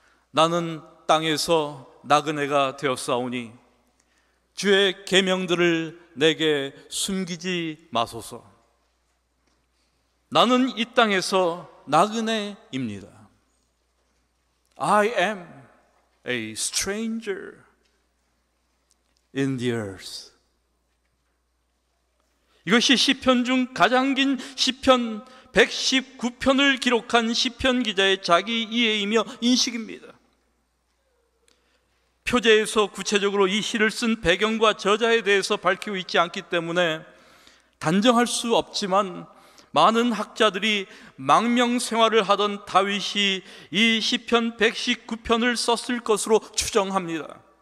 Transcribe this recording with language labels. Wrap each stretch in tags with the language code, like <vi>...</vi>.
<ko>나는 땅에서 나그네가 되었사오니 주의 계명들을 내게 숨기지 마소서. 나는 이 땅에서 나그네입니다.</ko> <en>I am a stranger in the earth.</en> <ko>이것이 시편 중 가장 긴 시편 119편을 기록한 시편 기자의 자기 이해이며 인식입니다. 표제에서 구체적으로 이 시를 쓴 배경과 저자에 대해서 밝히고 있지 않기 때문에 단정할 수 없지만 많은 학자들이 망명 생활을 하던 다윗이 이 시편 119편을 썼을 것으로 추정합니다.</ko>